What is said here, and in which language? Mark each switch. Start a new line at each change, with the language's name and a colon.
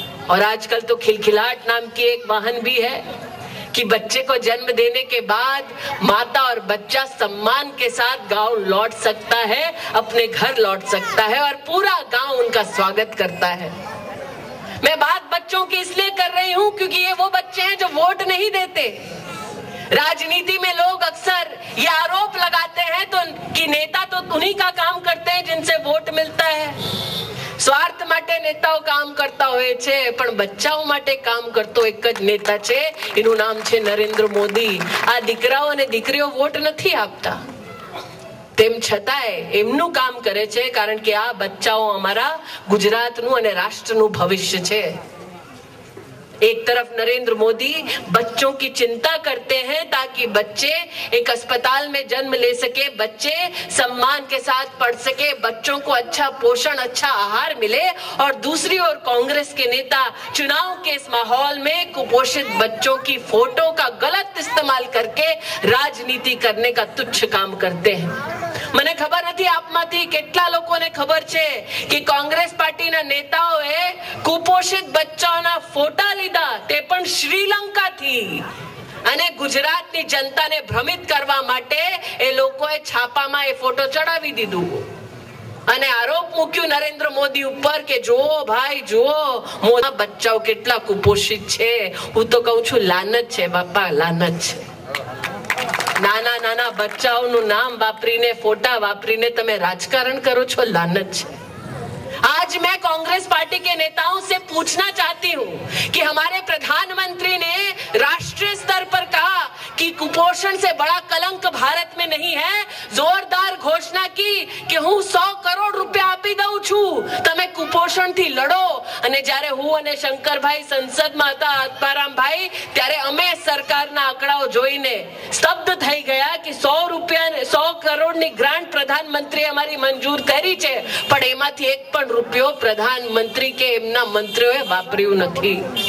Hindi: और आजकल तो खिलखिलाहट नाम की एक वाहन भी है कि बच्चे को जन्म देने के बाद माता और बच्चा सम्मान के साथ गांव लौट सकता है, अपने घर लौट सकता है और पूरा गांव उनका स्वागत करता है। मैं बात बच्चों की इसलिए कर रही हूं क्योंकि ये वो बच्चे हैं जो वोट नहीं देते। राजनीति में लोग अक्सर ये आरोप लगाते हैं तो कि नेता तो उन्हीं का काम करते हैं जिनसे वोट मिलता है।
Gujarati: સ્વાર્થ માટે નેતાઓ કામ કરતા હોય છે, પણ બચ્ચાઓ માટે કામ કરતો એક જ નેતા છે, એનું નામ છે નરેન્દ્ર મોદી। આ દીકરાઓ અને દીકરીઓ વોટ નથી આપતા, તેમ છતાંય એમનું કામ કરે છે કારણ કે આ બચ્ચાઓ અમારા ગુજરાતનું અને રાષ્ટ્રનું ભવિષ્ય છે।
Hindi: एक तरफ नरेंद्र मोदी बच्चों की चिंता करते हैं ताकि बच्चे एक अस्पताल में जन्म ले सके, बच्चे सम्मान के साथ पढ़ सके, बच्चों को अच्छा पोषण, अच्छा आहार मिले, और दूसरी ओर कांग्रेस के नेता चुनाव के इस माहौल में कुपोषित बच्चों की फोटो का गलत इस्तेमाल करके राजनीति करने का तुच्छ काम करते हैं।
Gujarati: મને ખબર નથી આપમાંથી કેટલા લોકોને ખબર છે કે કોંગ્રેસ પાર્ટીના નેતાઓએ કુપોષિત બચ્ચાઓના ફોટા લીધા, તે પણ શ્રીલંકાથી, અને ગુજરાતની જનતાને ભ્રમિત કરવા માટે એ લોકોએ છાપામાં એ ફોટો ચડાવી દીધું અને આરોપ મૂક્યું નરેન્દ્ર મોદી ઉપર કે જુઓ ભાઈ જુઓ મોટા બચ્ચાઓ કેટલા કુપોષિત છે। હું તો કહું છું લાનત છે બાપા, લાનત છે। નાના નાના બચ્ચાઓનું નામ વાપરીને, ફોટા વાપરીને તમે રાજકારણ કરો છો, लानत છે।
Hindi: आज मैं कांग्रेस पार्टी के नेताओं से पूछना चाहती हूँ कि हमारे प्रधानमंत्री ने राष्ट्रीय स्तर पर कहा कि कुपोषण से बड़ा कलंक भारत में नहीं है, जोरदार घोषणा की कि
Gujarati: हूँ 100 करोड़ रुपया आपी दઉં છું, તમે कुपोषण थी लड़ो। અને જ્યારે હું અને શંકરભાઈ સંસદમાં હતા, આત્મારામભાઈ, ત્યારે અમે સરકારના આંકડાઓ જોઈને સ્તબ્ધ થઈ ગયા કે 100 100 કરોડની ગ્રાન્ટ પ્રધાનમંત્રીએ અમારી મંજૂર કરી છે, પણ એમાંથી એક પણ રૂપિયો પ્રધાનમંત્રી કે એમના મંત્રીઓએ વાપર્યું નથી.